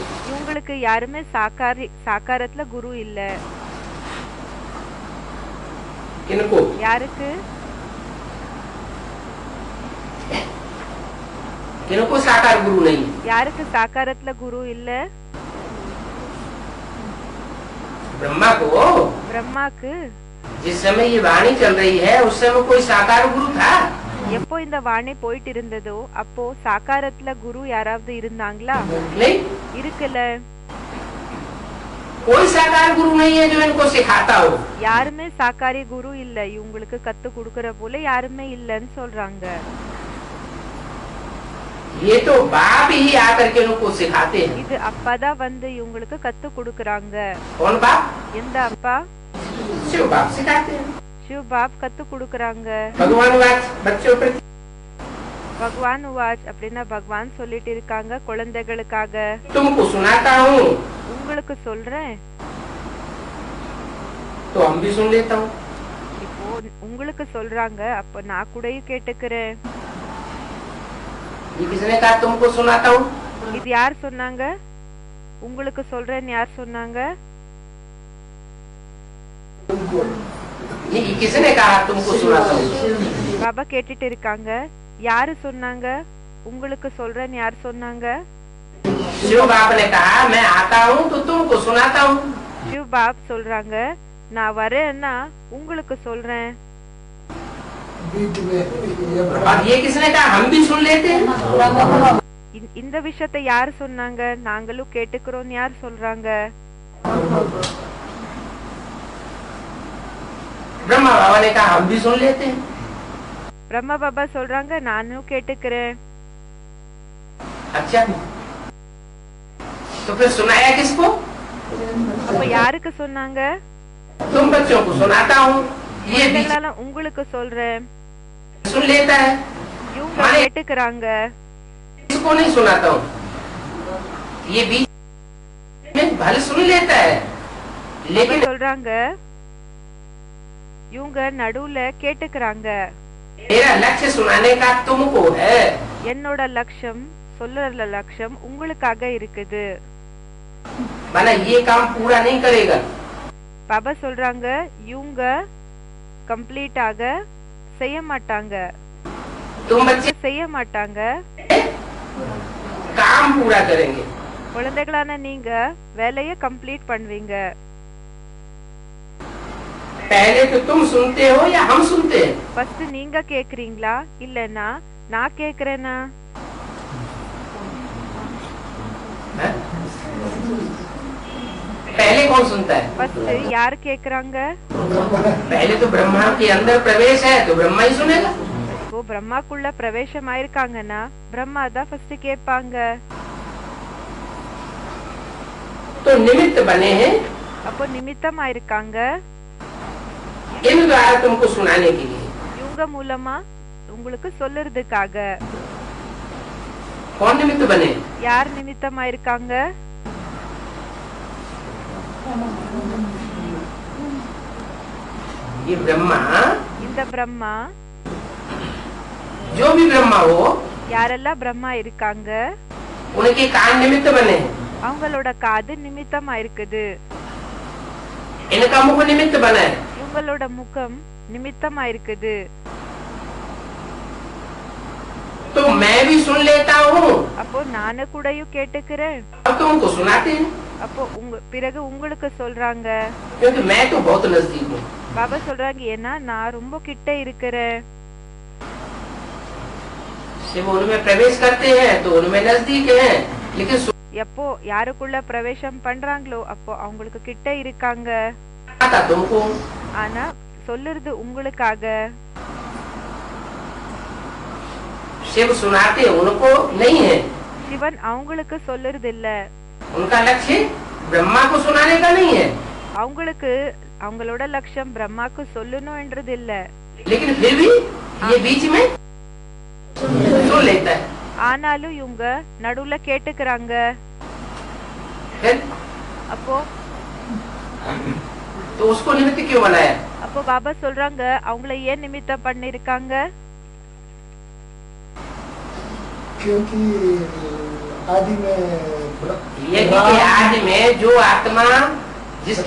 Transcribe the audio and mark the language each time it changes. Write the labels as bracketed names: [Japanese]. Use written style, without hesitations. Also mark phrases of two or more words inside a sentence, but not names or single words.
[Tamil] இவங்களுக்கு யாருமே சாக்காரத்துல குரு இல்ல. [Hindi] इनको [Tamil] யாருக்கு? [Hindi] इनको साकार गुरु नहीं। [Tamil] யாருக்கு சாக்காரத்துல குரு இல்ல? [Hindi] ब्रह्मा को [Tamil] பிரம்மாக்கு [Hindi] जिस समय ये वाणी चल रही है उस समय कोई साकार गुरु था। [Tamil] எப்போ இந்த வாணி போயிட்டு இருந்ததோ அப்போ சாக்காரத்துல குரு யாராவது இருந்தாங்களா? [Hindi] नहीं, [Tamil] இருக்கல. [Hindi] कोई साकार गुरु नहीं है जो इनको सिखाता हो। [Tamil] யாருமே சாக்காரி குரு இல்ல, இவங்களுக்கு கத்து கொடுக்கற போல யாருமே இல்லன்னு சொல்றாங்க. [Hindi] ये तो बाप ही आकर के उनको सिखाते हैं। [Tamil] இது அப்பாதான் வந்து இவங்களுக்கு கத்து கொடுக்கறாங்க. [Hindi] कौन बाप? [Tamil] எந்த அப்பா? [Hindi] शिव बाप सिखाते हैं। [Tamil] சிவ பாப் கத்து கொடுக்கறாங்க। [Hindi] भगवान बच्चों पर भगवान उवाच [Tamil] அப்படின்னா பகவான் சொல்லிட்டு இருக்காங்க குழந்தைகளுக்காக. [Hindi] तुमको सुनाता हूँ [Tamil] உங்களுக்கு சொல்றேன். [Hindi] तो हम भी सुन लेता हूँ। [Tamil] இப்போ உங்களுக்கு சொல்றாங்க, அப்ப நான் கூடயும் கேட்டுக்கிறேன். [Hindi] ये किसने कहा तुमको सुनाता हूँ? [Tamil] இது யார் சொன்னாங்க? உங்களுக்கு சொல்றேன்னு யார் சொன்னாங்க? [Hindi] ये किसने कहा तुमको सुनाता हूँ? [Tamil] பாபா கேட்டுட்டு இருக்காங்க, யாரு சொன்னாங்க உங்களுக்கு சொல்றேன்னு யார் சொன்னாங்க? [Hindi] शिव बाप ने कहा मैं आता हूँ तो तुमको सुनाता हूँ। [Tamil] சிவ் பாப் சொல்றாங்க, நான் வரேன்னா உங்களுக்கு சொல்றேன். [Hindi] और ये किसने कहा हम भी सुन लेते हैं? [Tamil] இந்த விஷயத்தை யார் சொன்னாங்க? நாங்களும் கேட்டுக்கிறோம் யார் சொல்றாங்க? [Hindi] ब्रह्मा बाबा ने कहा हम भी सुन लेते हैं। [Tamil] பிரம்மா பாபா சொல்றாங்க, நானும் கேட்டுக்கிறேன். [Hindi] अच्छा तो फिर सुनाया किसको? [Tamil] அப்ப யாருக்கு சொன்னாங்க? [Hindi] तुम बच्चों को सुनाता हूँ, ये भी [Tamil] உங்களுக்கு சொல்றேன். [Hindi] सुन लेता है, [Tamil] இவங்க கேட்டுக்கிறாங்க. [Hindi] इसको नहीं सुनाता हूँ, ये बीच में भले सुन लेता है लेकिन [Tamil] சொல்றாங்க, இவங்க நடுவுல கேட்டுக்கிறாங்க. [Hindi] मेरा लक्ष्य सुनाने का तुमको है। [Tamil] என்னோட லட்சியம் சொல்லுற லட்சியம் உங்களுக்காக இருக்குது. [Hindi] माना ये काम पूरा नहीं करेगा। [Tamil] பாபா சொல்றாங்க, இவங்க கம்ப்ளீட்டாக செய்ய மாட்டாங்க. [Hindi] तुम बच्चे [Tamil] செய்ய மாட்டாங்க. [Hindi] काम पूरा करेंगे। [Tamil] குழந்தைகளான நீங்க வேலையை கம்ப்ளீட் பண்ணுவீங்க. [Hindi] पहले तो तुम सुनते हो या हम सुनते हैं? [Tamil] ஃபர்ஸ்ட் நீங்க கேக்குறீங்களா இல்லனா நான் கேக்குறேனா? [Hindi] पहले कौन सुनता है? [Tamil] ஃபர்ஸ்ட் யார் கேக்குறாங்க? [Hindi] पहले तो ब्रह्मा के अंदर प्रवेश है तो ब्रह्मा ही सुनेगा। [Tamil] இப்போ பிரம்மாக்குள்ள பிரவேசம் ஆயிருக்காங்கன்னா பிரம்மா தான் ஃபர்ஸ்ட் கேட்பாங்க. [Hindi] तो निमित्त बने हैं [Tamil] அப்போ நிமித்தம் ஆயிருக்காங்க. [Hindi] इन द्वारा तुमको सुनाने के लिए। [Tamil] இவங்க மூலமா உங்களுக்கு சொல்லுறதுக்காக. [Hindi] कौन निमित्त बने? [Tamil] யார் நிமித்தம் ஆயிருக்காங்க? [Hindi] ये ब्रह्मा, [Tamil] இந்த பிரம்மா, [Hindi] जो भी ब्रह्मा हो [Tamil] யாரெல்லாம் பிரம்மா இருக்காங்க [Hindi] उनके कान निमित्त बने हैं, [Tamil] அவங்களோட காது நிமித்தம் ஆயிருக்குது. [Hindi] इनका मुख निमित्त बना है। [Tamil] இவங்களோட முகம் நிமித்தம் ஆயிருக்குது. [Hindi] तो मैं भी सुन लेता हूँ [Tamil] அப்போ நானே கூடயும் கேட்டுக்கிறேன். [Hindi] और तुमको सुनाते हैं [Tamil] அப்போ பிறகு உங்களுக்கு சொல்றாங்க. [Hindi] क्योंकि मैं तो बहुत नजदीक हूँ। [Tamil] பாபா சொல்றாங்க, ஏன்னா நான் ரொம்ப கிட்ட இருக்கிறேன். [Hindi] शिव उनमें प्रवेश करते हैं तो उनमें नजदीक है, लेकिन [Tamil] எப்போ யாருக்குள்ள பிரவேசம் பண்றாங்களோ அப்போ அவங்களுக்கு கிட்ட இருக்காங்க. [Hindi] सुनाता तुमको। [Tamil] ஆனா சொல்லுறது உங்களுக்காக. [Hindi] शिव सुनाते उनको नहीं है। [Tamil] சிவன் அவங்களுக்கு சொல்லுறது இல்ல. [Hindi] उनका लक्ष्य ब्रह्मा को सुनाने का नहीं है, [Tamil] அவங்களுக்கு அவங்களோட லட்சியம் பிரம்மாக்கு சொல்லணும்ன்றது இல்ல. [Hindi] लेकिन फिर भी ये बीच में सुन लेता है। [Tamil] ஆனாலும் இவங்க நடுவுல கேட்டுக்கிறாங்க. [Hindi] फिर [Tamil] அப்போ [Hindi] तो उसको निमित्त क्यों बनाया? [Tamil] அப்போ பாபா சொல்றாங்க, அவங்கள ஏன் நிமித்தம் பண்ணிருக்காங்க? [Hindi] क्योंकि आदि में यज्ञ के आदि में जो आत्मा जिसके